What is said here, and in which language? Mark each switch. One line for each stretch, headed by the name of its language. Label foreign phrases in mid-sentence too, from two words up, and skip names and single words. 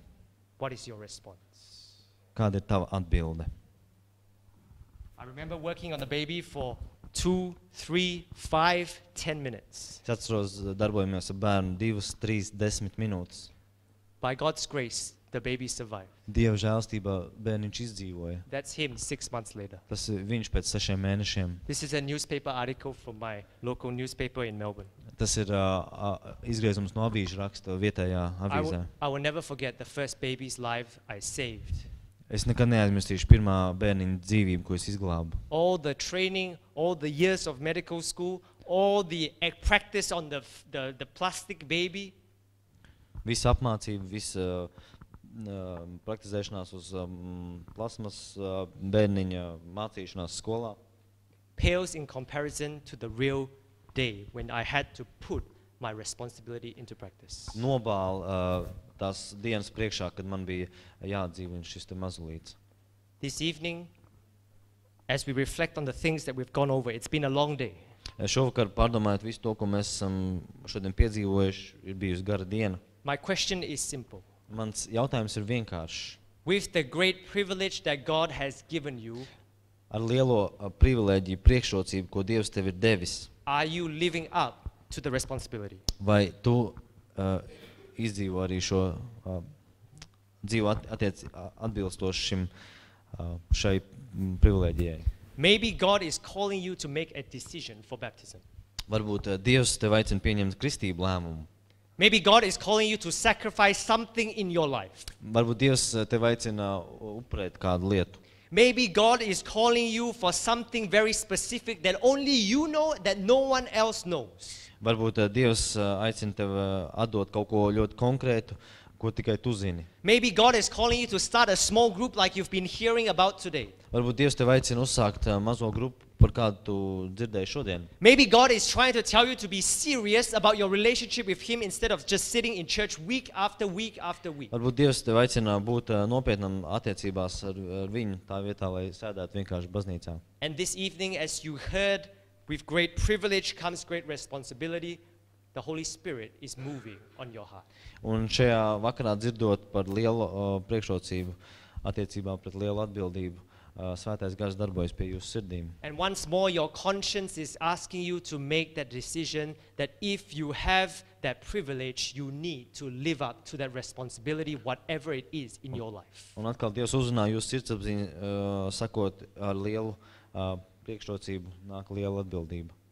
English: what is your response?
Latvian: kāda ir tava atbilde?
English: I remember working on the baby for 2, 3, 5, 10 minutes.
Latvian: Es atceros, darbojamies ar bērnu 2, 3, 10 minūtes.
English: By God's grace, the baby survived.
Latvian: Dieva žēlstībā bērniņš izdzīvoja.
English: That's him 6 months later.
Latvian: Tas ir viņš pēc 6 mēnešiem.
English: This is a newspaper article from my local newspaper in Melbourne.
Latvian: Tas ir izgriezums no avīžu raksta vietējā avīzē.
English: I will never forget the first baby's life I saved.
Latvian: Es nekad neaizmirstīšu pirmā bērniņa dzīvību, ko es izglābu.
English: All the training, all the years of medical school, all the practice on the plastic baby.
Latvian: Visa apmācība, visa praktizēšanās uz plasmas bērniņa mācīšanās skolā
English: Pales in comparison to the real day when I had to put my responsibility into practice.
Latvian: nobāla tās dienas priekšā, kad man bija jādzīvina šis te mazulīts.
English: This evening, as we reflect on the things that we've gone over, it's been a long day.
Latvian: Šovakar pārdomājot visu to, ko mēs esam šodien piedzīvojuši, ir bijusi gara diena.
English: My question is simple.
Latvian: Mans jautājums ir vienkāršs.
English: With the great privilege that God has given you,
Latvian: Ar lielo privilēģiju, priekšrocību, ko Dievs tev ir devis,
English: are you living up to the responsibility?
Latvian: vai tu izdzīvo arī šo dzīvu atbilstoši šai privilēģijai?
English: Maybe God is calling you to make a decision for baptism.
Latvian: Varbūt Dievs tev aicina pieņemt kristību lēmumu.
English: Maybe God is calling you to sacrifice something in your life.
Latvian: Varbūt Dievs tev aicina upurēt kādu lietu.
English: Maybe God is calling you for something very specific that only you know, that no one else knows.
Latvian: Varbūt Dievs aicina tev atdot kaut ko ļoti konkrētu, ko tikai tu zini.
English: Maybe God is calling you to start a small group like you've been hearing about today.
Latvian: Varbūt Dievs tev aicina uzsākt mazo grupu, par kādu tu dzirdēji šodien.
English: Maybe God is trying to tell you to be serious about your relationship with Him instead of just sitting in church week after week after week.
Latvian: Varbūt Dievs tev aicina būt nopietnam attiecībās ar viņu tā vietā, lai sēdētu vienkārši baznīcā.
English: And this evening, as you heard, with great privilege comes great responsibility. The Holy Spirit is moving on your heart.
Latvian: Un šajā vakarā dzirdot par lielu priekšrocību attiecībā pret lielu atbildību, Svētais Gars darbojas pie jūsu sirdīm.
English: And once more, your conscience is asking you to make that decision that if you have that privilege, you need to live up to that responsibility, whatever it is in your life.
Latvian: Un atkal Dievs uzrunā jūsu sirdsapziņu, sakot, ar lielu priekšrocību nāk liela atbildība.